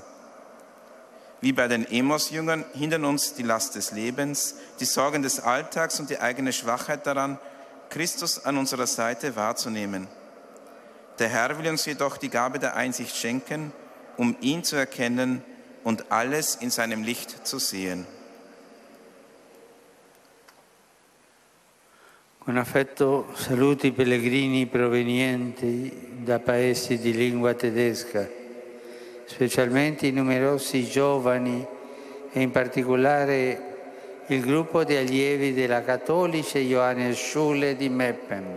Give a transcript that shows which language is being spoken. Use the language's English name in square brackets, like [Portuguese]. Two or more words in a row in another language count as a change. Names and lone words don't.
[German] Wie bei den Emos-Jüngern hindern uns die Last des Lebens, die Sorgen des Alltags und die eigene Schwachheit daran, Christus an unserer Seite wahrzunehmen. Der Herr will uns jedoch die Gabe der Einsicht schenken, um ihn zu erkennen und alles in seinem Licht zu sehen. [Italian] Con affetto saluto i pellegrini provenienti da paesi di lingua tedesca, specialmente i numerosi giovani e in particolare il gruppo di allievi della Katholische Johannesschule di Meppen.